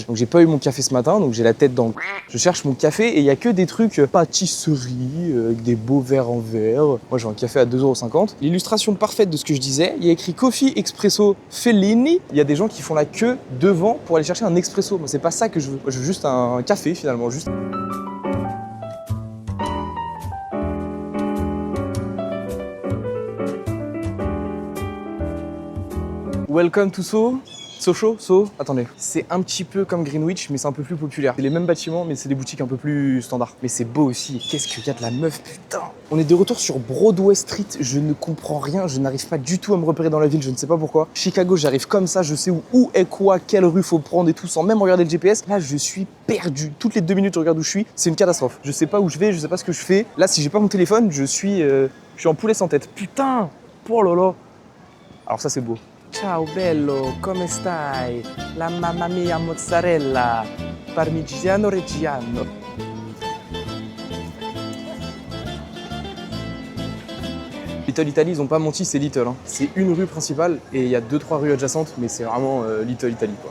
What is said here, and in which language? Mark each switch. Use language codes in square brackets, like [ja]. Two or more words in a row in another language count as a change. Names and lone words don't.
[fr] Donc j'ai pas eu mon café ce matin, donc j'ai la tête dans le... Je cherche mon café et il y a que des trucs pâtisserie, avec des beaux verres en verre. Moi j'ai un café à 2,50 €. L'illustration parfaite de ce que je disais, il y a écrit Coffee Espresso Fellini. Il y a des gens qui font la queue devant pour aller chercher un expresso. Moi c'est pas ça que je veux. Moi je veux juste un café finalement, juste... [en] Welcome to Soho. [fr] Attendez. C'est un petit peu comme Greenwich, mais c'est un peu plus populaire. C'est les mêmes bâtiments, mais c'est des boutiques un peu plus standards. Mais c'est beau aussi. Qu'est-ce qu'il y a de la meuf, putain. On est de retour sur Broadway Street. Je ne comprends rien. Je n'arrive pas du tout à me repérer dans la ville. Je ne sais pas pourquoi. Chicago, j'arrive comme ça. Je sais où est quoi, quelle rue faut prendre et tout, sans même regarder le GPS. Là, je suis perdu. Toutes les 2 minutes, je regarde où je suis. C'est une catastrophe. Je sais pas où je vais. Je sais pas ce que je fais. Là, si j'ai pas mon téléphone, je suis en poulet sans tête. Putain. Oh là là. Alors ça, c'est beau. [it] Ciao bello, come stai? La mamma mia mozzarella, parmigiano reggiano. [fr] Little Italy, ils ont pas menti, c'est Little. Hein. C'est une rue principale et il y a 2-3 rues adjacentes, mais c'est vraiment Little Italy quoi.